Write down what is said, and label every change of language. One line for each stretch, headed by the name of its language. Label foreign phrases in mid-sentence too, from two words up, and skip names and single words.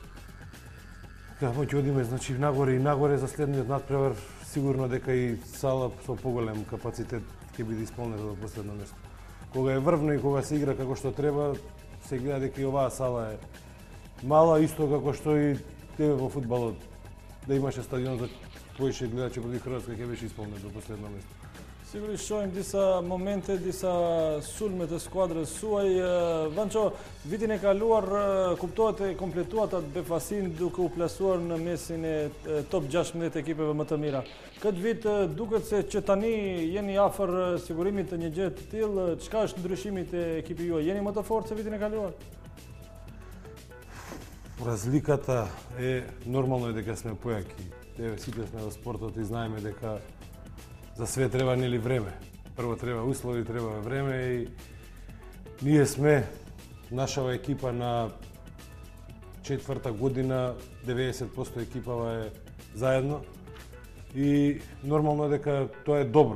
Macedonian: Како ќе одиме, значи, нагоре и нагоре за следниот надпревар, сигурно дека и сала со поголем капацитет ќе биде исполнета до последно место. Кога е врвно и кога се игра како што треба, се гледа дека и оваа сала е мала, исто како што и тебе во фудбалот. Да имаше стадион за повеќе гледачи против Хрватска ќе беше исполнет до последно место.
Albanian: Sigurisht shohim disa momente, disa sulme të skuadrës suaj. Vanço, vitin e kaluar kuptohet e kompletuat atë befasin duke u plasuar në mesin e top 16 ekipeve më të mira. Këtë vit duket se që tani jeni afër sigurimit të një gjë të tillë. Çka është ndryshimi te ekipi juaj? Jeni më të fortë se vitin e kaluar?
Macedonian: Разликата е нормално е дека сме појаки. Сите сме во спортот и знаеме дека за све треба нели време. Прво треба услови, треба време и ние сме нашава екипа на 4-та година, 90% екипава е заедно и нормално е дека тоа е добро.